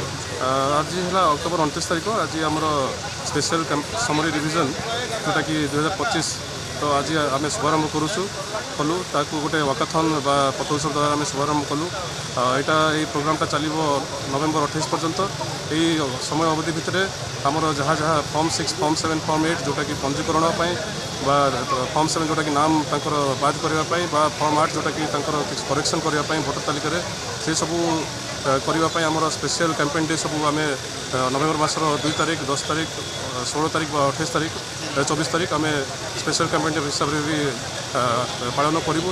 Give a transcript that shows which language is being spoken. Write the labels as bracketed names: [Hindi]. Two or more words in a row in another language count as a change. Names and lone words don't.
[Odia] ଆଜି ହେଲା ଅକ୍ଟୋବର 29 ତାରିଖ। ଆଜି ଆମର [English] special summary revision [Odia] ଯେଉଁଟାକି 2025 ତ ଆଜି ଆମେ ଶୁଭାରମ୍ଭ କଲୁ ତାକୁ ଗୋଟେ ୱାକାଥନ୍ ବା ପଥ ଉତ୍ସବ ଦ୍ୱାରା ଆମେ ଶୁଭାରମ୍ଭ କଲୁ। ଏଇ ପ୍ରୋଗ୍ରାମଟା ଚାଲିବ ନଭେମ୍ବର 28 ପର୍ଯ୍ୟନ୍ତ। ଏଇ ସମୟ ଅବଧି ଭିତରେ ଆମର ଯାହା ଯାହା ଫର୍ମ 6 ଫର୍ମ 7 ଫର୍ମ 8 ଯେଉଁଟାକି ପଞ୍ଜୀକରଣ ପାଇଁ বা ଫର୍ମ 7 ଯେଉଁଟାକି ନାମ ତାଙ୍କର ବାଦ କରିବା ପାଇଁ ବା ଫର୍ମ 8 ଯେଉଁଟାକି ତାଙ୍କର କିଛି କରେକ୍ସନ୍ କରିବା ପାଇଁ ଭୋଟର ତାଲିକାରେ ସେସବୁ କରିବା ପାଇଁ ଆମର [English] special campaign day [Odia] ସବୁ ଆମେ ନଭେମ୍ବର ମାସର 2 ତାରିଖ 10 ତାରିଖ 16 ତାରିଖ ବା 28 ତାରିଖ 24 ତାରିଖ ଆମେ [English] special campaign day [Odia] ହିସାବରେ ବି ପାଳନ କରିବୁ।